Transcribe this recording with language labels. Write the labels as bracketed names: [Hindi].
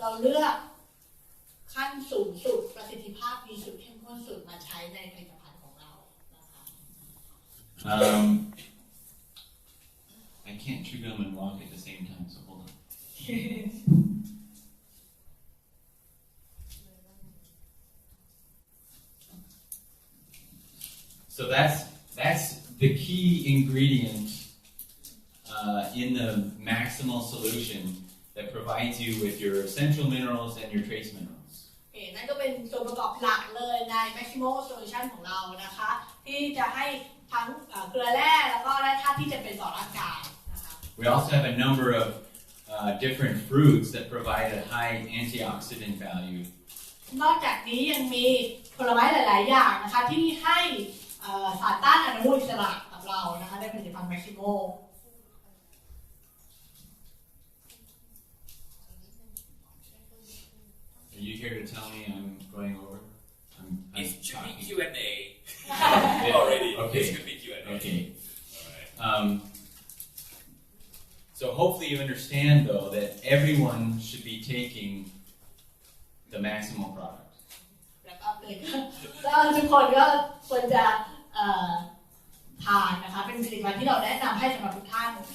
[Thai] เราเลือกขั้นสูงสุดประสิทธิภาพดีสุดเข้มข้นสุดมาใช้ในผลิตภัณฑ์ของเรานะคะ [English] I can't chew gum and walk at the same time, so hold on. So that's the key ingredient in the Maximol solution that provides you with your essential minerals and your trace minerals. [Thai] นั่นก็เป็นส่วนประกอบหลักเลยใน Maximol Solution ของเรานะคะที่จะให้ทั้งเกลือแร่แล้วก็แร่ธาตุที่จะเป็นต่อร่างกายนะคะ [English] We also have a number of different fruits that provide a high antioxidant value. [Thai] นอกจากนี้ยังมีผลไม้หลายๆอย่างนะคะที่ให้สารต้านอนุมูลอิสระกับเรานะคะในผลิตภัณฑ์ Maximol [English] Are you here to tell me I'm going over? It should be talking. Q&A Yeah, already. Okay. This could be Q&A. Okay. All right. So hopefully you understand, though, that everyone should be taking the Maximol product. [Thai] แล้วก็เลยก็ทุกคนก็ควรจะทานนะคะเป็นผลิตภัณฑ์ที่เราแนะนำให้สำหรับทุกท่าน